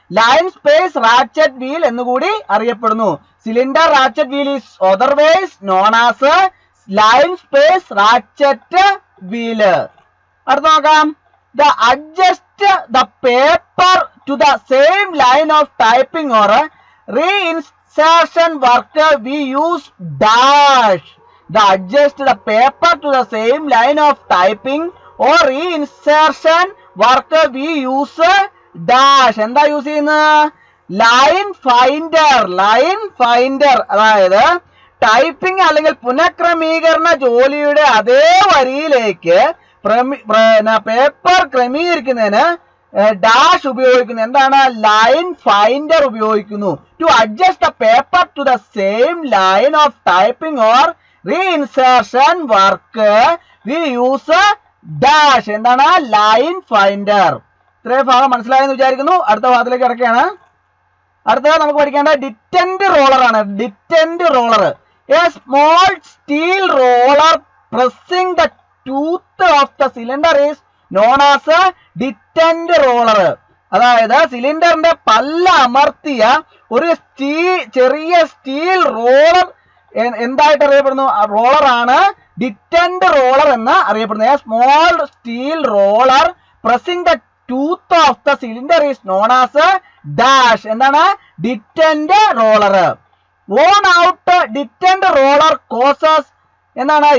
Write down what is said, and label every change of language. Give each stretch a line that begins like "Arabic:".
Malayalam: Line space ratchet wheel എന്നുകൂടി അറിയപ്പെടുന്നു.
English: Cylinder ratchet wheel is otherwise known as line space ratchet wheel.
Malayalam: അടുത്ത നോക്കാം.
English: The adjust the paper to the same line of typing or reinsertion work we use dash. The adjust the paper to the same line of typing or reinsertion work we use dash.
Malayalam: എന്താ use ചെയ്യുന്നത്? Line finder. Line finder അതായത് typing അല്ലെങ്കിൽ പുനഃക്രമീകരണ ജോലിയുടെ അതേ വരിയിലേക്ക് paper ക്രമീകരിക്കുന്നതിന് dash ഉപയോഗിക്കുന്നു. എന്താണ്? ലൈൻ ഫൈൻഡർ ഉപയോഗിക്കുന്നു.
English: To adjust the paper to the same line of typing or reinsertion work we use dash.
Malayalam: എന്താണ്? Line finder. ഇത്രയും ഭാഗം മനസ്സിലായെന്ന് വിചാരിക്കുന്നു. അടുത്ത ഭാഗത്തിലേക്ക് കിടക്കുകയാണ്. അടുത്തത് നമുക്ക് പഠിക്കേണ്ട ഡിറ്റന്റ് റോളർ ആണ്. ഡിറ്റന്റ് roller.
English: A small steel roller pressing the tooth of the cylinder is known as detent roller.
Malayalam: അതായത് സിലിണ്ടറിന്റെ പല്ല അമർത്തിയ ഒരു ചെറിയ സ്റ്റീൽ റോളർ എന്തായിട്ട് അറിയപ്പെടുന്നു? റോളറാണ് ഡിറ്റന്റ് റോളർ എന്ന് അറിയപ്പെടുന്നത്.
English: Small steel roller pressing the tooth of the cylinder is known as dash.
Malayalam: എന്താണ്? ഡിറ്റന്റ് roller.
English: worn out detent roller causes എന്താണ്?